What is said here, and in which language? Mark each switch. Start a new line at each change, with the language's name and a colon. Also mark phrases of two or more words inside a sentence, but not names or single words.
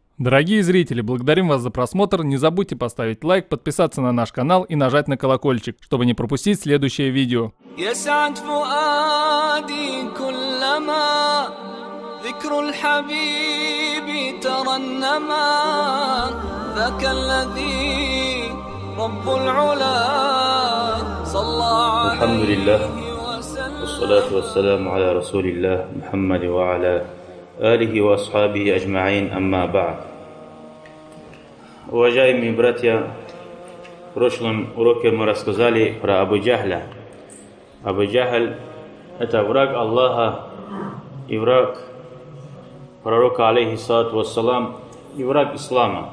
Russian: Дорогие зрители, благодарим вас за просмотр. Не забудьте поставить лайк, подписаться на наш канал и нажать на колокольчик, чтобы не пропустить следующее видео.
Arabic: ذكر الحبيب ترنما ذاك الذي رب العلا صلى عليه الحمد لله والصلاة والسلام على رسول الله محمد وعلى آله وأصحابه أجمعين أما بعد.
Russian: Уважаемые братья, в прошлом уроке мы рассказали про Абу Джахля. Абу Джахль – это враг Аллаха и враг пророка,
Arabic: عليه الصلاة والسلام,
Russian: и враг ислама.